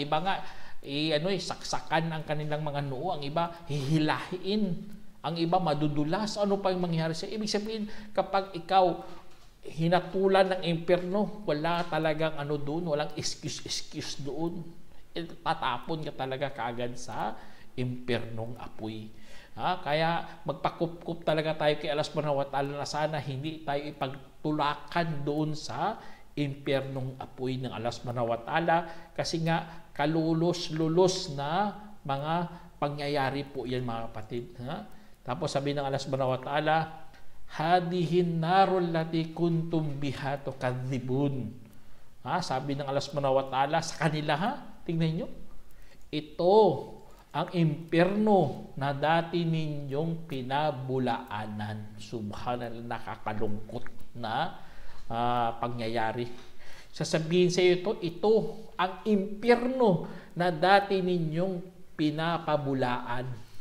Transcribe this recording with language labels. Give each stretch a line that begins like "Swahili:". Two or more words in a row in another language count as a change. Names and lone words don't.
Filipino: Iba nga, saksakan ang kanilang mga noo, ang iba hihilahin, ang iba madudulas. Ano pa yung mangyari sa iyo? Ibig sabihin, kapag ikaw hinatulan ng impyerno, wala talagang doon, walang excuse doon. Tatapon ka talaga kaagad sa impyernong apoy. Kaya magpakup-kup talaga tayo kay Allah
Arabic: سبحانه وتعالى
Filipino: na sana hindi tayo ipagtulakan doon sa impyernong apoy ng Allah
Arabic: سبحانه وتعالى,
Filipino: kasi nga kalulos-lulos na mga pangyayari po yan mga kapatid. Tapos sabi ng Allah
Arabic: سبحانه وتعالى، هذه النار التي كنتم بها تكذبون.
Filipino: Sabi ng Allah
Arabic: سبحانه وتعالى
Filipino: sa kanila, tingnan nyo, ito ang impyerno na dati ninyong pinabulaanan. Subhanallah, nakakalungkot na pangyayari. Sasabihin sa iyo ito ang impyerno na dati ninyong pinapabulaan.